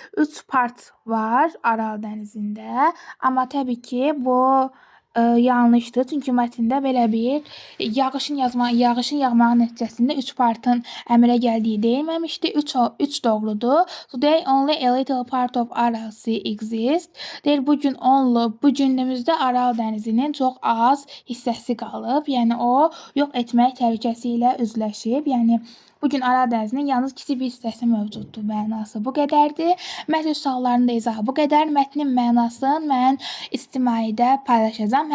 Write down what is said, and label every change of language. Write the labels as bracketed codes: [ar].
[az] 3 part var Aral dənizində. Amma təbii ki, bu yanlışdır. Çünki mətndə belə bir yağışın yağmağı nəticəsində 3 partın əmələ gəldiyi deyilməmişdi. 3 doğrudur. [en] Today only a little part of Aral Sea exists. [az] Deyir, bu günümüzdə Aral dənizinin çox az hissəsi qalıb. Yəni o yox etmək təhlükəsi ilə üzləşib. Yəni bu gün Aral dənizinin yalnız kiçik bir hissəsi mövcuddur. Mənası bu qədərdir. Mətn suallarının da izahı bu qədər. Mətnin mənasını mən ictimaidə paylaşacağam.